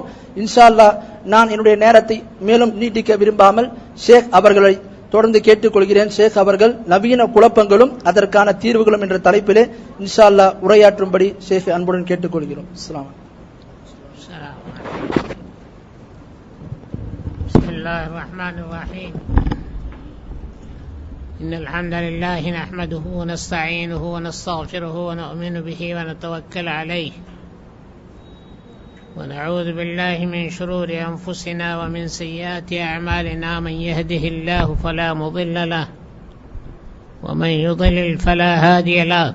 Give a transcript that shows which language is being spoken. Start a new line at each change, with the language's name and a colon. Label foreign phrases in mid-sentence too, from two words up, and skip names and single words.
Arabic: إن شاء الله
Tamil: நான் என்னுடைய நேரத்தை மேலும் நீட்டிக்க விரும்பாமல் ஷேக் அவர்களை தொடர்ந்து கேட்டுக்கொள்கிறேன். ஷேக் அவர்கள் நவீன குழப்பங்களும் அதற்கான தீர்வுகளும் என்ற தலைப்பிலே
Arabic: إن شاء الله
Tamil: உரையாற்றும்படி ஷேக் அன்புடன் கேட்டுக்கொள்கிறோம்.
Arabic: السلام عليكم. بسم الله الرحمن الرحيم. إن الحمد لله نحمده و نستعينه و نستغفره و نؤمن به و نتوكل عليه ونعوذ بالله من شرور أنفسنا ومن سيئات أعمالنا. من يهده الله فلا مضل له ومن يضلل فلا هادي له.